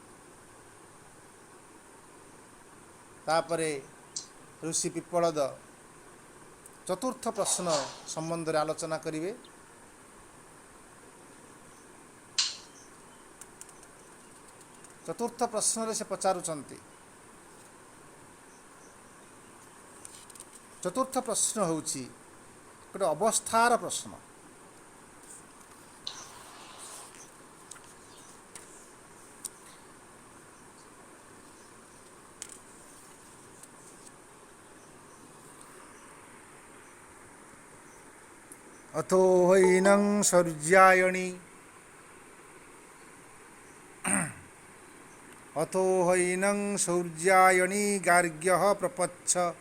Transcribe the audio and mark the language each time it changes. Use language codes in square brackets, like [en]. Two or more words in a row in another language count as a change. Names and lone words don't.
[or] ତାପରେ ଋଷି ପିପ୍ପଳଦ ଚତୁର୍ଥ ପ୍ରଶ୍ନ ସମ୍ବନ୍ଧରେ ଆଲୋଚନା କରିବେ। ଚତୁର୍ଥ ପ୍ରଶ୍ନରେ ସେ ପଚାରୁଛନ୍ତି, ଚତୁର୍ଥ ପ୍ରଶ୍ନ ହେଉଛି ଗୋଟେ ଅବସ୍ଥାର ପ୍ରଶ୍ନ। [sa] अथो हैनं सौर्यायणी अथो हैनं सौर्यायणी गार्ग्यः प्रपच्छ